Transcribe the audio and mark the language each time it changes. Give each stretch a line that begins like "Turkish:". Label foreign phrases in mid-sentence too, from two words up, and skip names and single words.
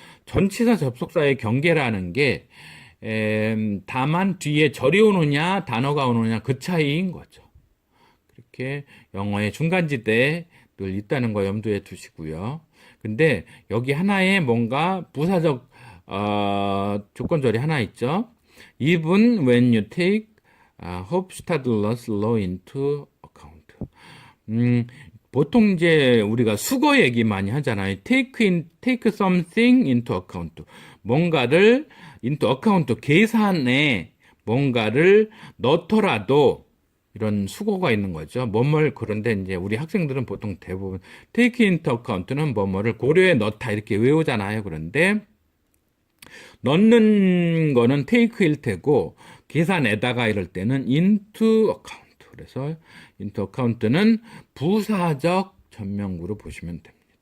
Korean: 그래서 전치사 접속사의 경계라는 게 다만 뒤에 절이 오느냐 단어가 오느냐 그 차이인 거죠. 그렇게 영어의 중간지대에 늘 있다는 거 염두에 두시고요. 근데 여기 하나에 뭔가 부사적 조건절이 하나 있죠.
English: Even when you take Hofstadter's law into account.
Korean: 보통 이제 우리가 수거 얘기 많이 하잖아요.
English: take something into account.
Korean: 뭔가를
English: into account,
Korean: 계산에 뭔가를 넣더라도 이런 수거가 있는 거죠. 뭐뭘 그런데 이제 우리 학생들은 보통 대부분
English: take into account
Korean: 는 뭐뭐를 고려에 넣다 이렇게 외우잖아요. 그런데 넣는 거는 take일 테고 계산에다가 이럴 때는
English: into account.
Korean: 그래서
English: into account
Korean: 는 부사적 전명구로 보시면 됩니다.